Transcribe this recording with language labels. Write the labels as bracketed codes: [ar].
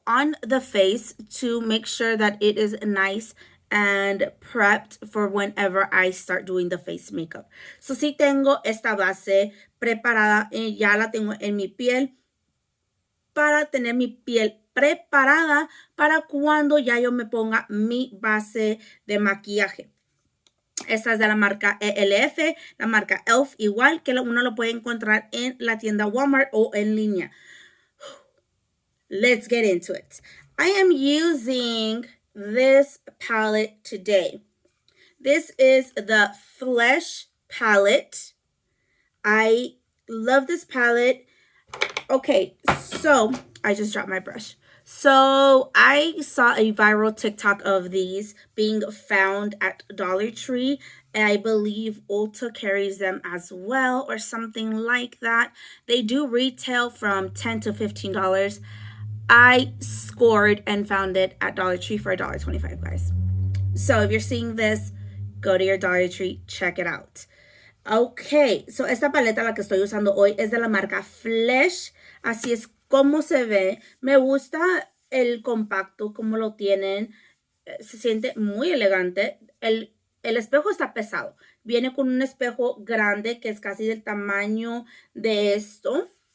[en] on the face to make sure that it is nice and prepped for whenever I start doing the face makeup. [es] So sí tengo esta base preparada, ya la tengo en mi piel para tener mi piel preparada para cuando ya yo me ponga mi base de maquillaje. Esta es de la marca ELF, la marca e.l.f. igual, que uno lo puede encontrar en la tienda Walmart o en línea. [en] Let's get into it. I am using this palette today. This is the Flesh palette. I love this palette. Okay, so I just dropped my brush. So I saw a viral TikTok of these being found at Dollar Tree, and I believe Ulta carries them as well, or something like that. They do retail from $10 to $15. I scored and found it at Dollar Tree for $1.25, guys. So if you're seeing this, go to your Dollar Tree, check it out. [es] Ok, so esta paleta la que estoy usando hoy es de la marca Flesh. Así es como se ve. Me gusta el compacto, como lo tienen. Se siente muy elegante. El espejo está pesado. Viene con un espejo grande que es casi del tamaño de esto.